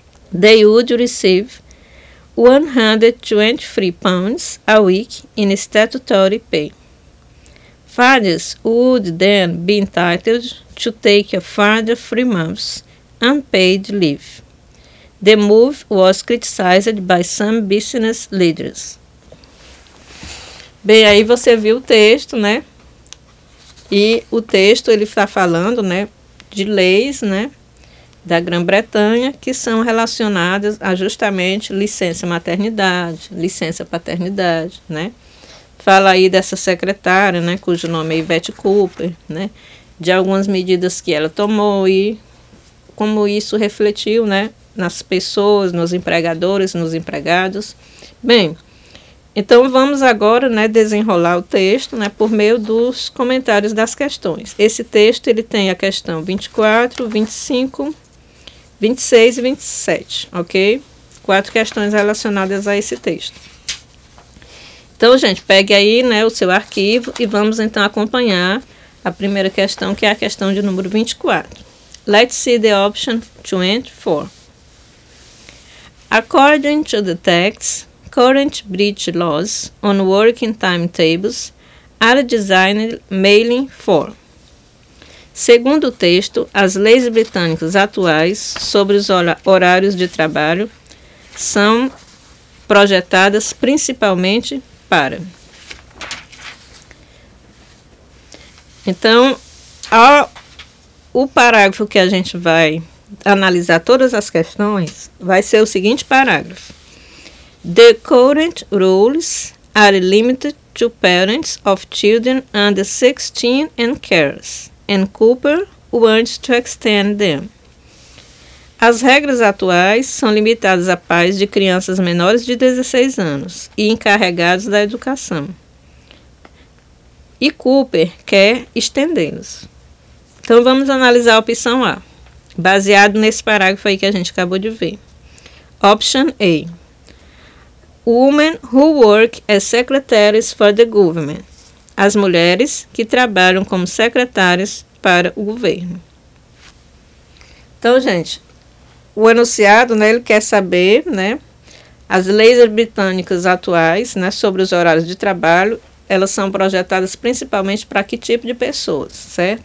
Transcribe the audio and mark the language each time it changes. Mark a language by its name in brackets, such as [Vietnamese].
[English] They would receive £123 a week in statutory pay. Fathers would then be entitled to take a further 3 months unpaid leave. The move was criticized by some business leaders. [Portuguese] Bem, aí você viu o texto, né? E o texto ele está falando, né, de leis, né, da Grã-Bretanha que são relacionadas a justamente licença maternidade, licença paternidade, né? Fala aí dessa secretária, né, cujo nome é Yvette Cooper, né, de algumas medidas que ela tomou e como isso refletiu, né, nas pessoas, nos empregadores, nos empregados. Bem, então vamos agora, né, desenrolar o texto, né, por meio dos comentários das questões. Esse texto ele tem a questão 24, 25, 26 e 27, ok? 4 questões relacionadas a esse texto. Então, gente, pegue aí, né, o seu arquivo e vamos então acompanhar a primeira questão, que é a questão de número 24. [English] Let's see the option 24. According to the text, current British laws on working timetables are designed mainly for [Portuguese] Segundo o texto, as leis britânicas atuais sobre os horários de trabalho são projetadas principalmente para... Então, o parágrafo que a gente vai analisar todas as questões vai ser o seguinte parágrafo. [English] The current rules are limited to parents of children under 16 and carers, and Cooper wants to extend them. [Portuguese] As regras atuais são limitadas a pais de crianças menores de 16 anos e encarregados da educação. E Cooper quer estendê-los. Então, vamos analisar a opção A, baseado nesse parágrafo aí que a gente acabou de ver. [English] Option A. Women who work as secretaries for the government. [Portuguese] As mulheres que trabalham como secretárias para o governo. Então, gente, o enunciado, né, ele quer saber, né, as leis britânicas atuais, né, sobre os horários de trabalho, elas são projetadas principalmente para que tipo de pessoas, certo?